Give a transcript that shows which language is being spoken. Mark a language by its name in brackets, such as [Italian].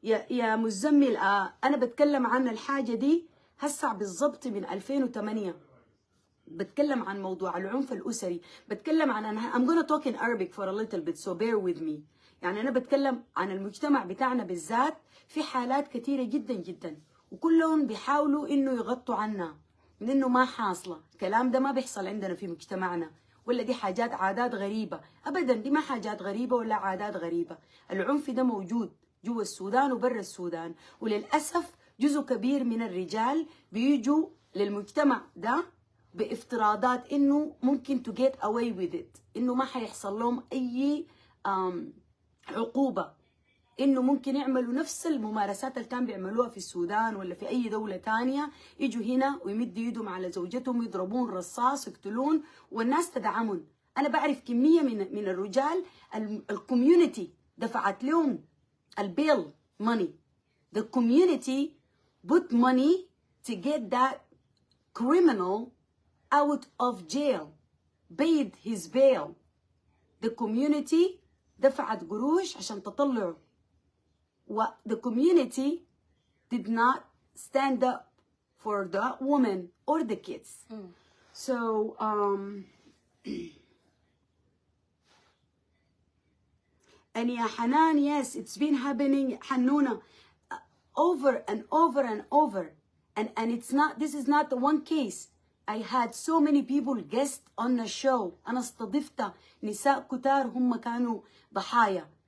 [Arabic] يا مزمل، أنا بتكلم عن الحاجة دي هسع بالضبط من 2008. بتكلم عن موضوع العنف الأسري. بتكلم عن [English] I'm gonna talk in Arabic for a little bit, so bear with me. [Arabic] يعني أنا بتكلم عن المجتمع بتاعنا بالذات. في حالات كثيرة جدا جدا، وكلهم بيحاولوا إنه يغطوا عنا. من انه ما حاصله. الكلام ده ما بيحصل عندنا في مجتمعنا، ولا دي حاجات عادات غريبه. ابدا، دي ما حاجات غريبه ولا عادات غريبه. العنف ده موجود جوا السودان وبرا السودان، وللاسف جزء كبير من الرجال بيجوا للمجتمع ده بافتراضات انه ممكن [English] to get away with it، [Arabic] انه ما حيحصل لهم اي عقوبه، انه ممكن يعملوا نفس الممارسات اللي كانوا بيعملوها في السودان ولا في اي دوله ثانيه، يجوا هنا ويمدوا ايدهم على زوجتهم، يضربون رصاص، يقتلون، والناس تدعمهم. انا بعرف كميه من الرجال الكوميونتي دفعت لهم البيل money. [English] The community put money to get that criminal out of jail, paid his bail. The community [Arabic] دفعت قروش عشان تطلعه. [English] The community did not stand up for the woman or the kids. So and يا حنان, yes, it's been happening, حنونة, over and over and over, and it's not, this is not the one case. I had so many people guest on the show. [Arabic] أنا استضفت نساء كتار هم كانوا ضحايا.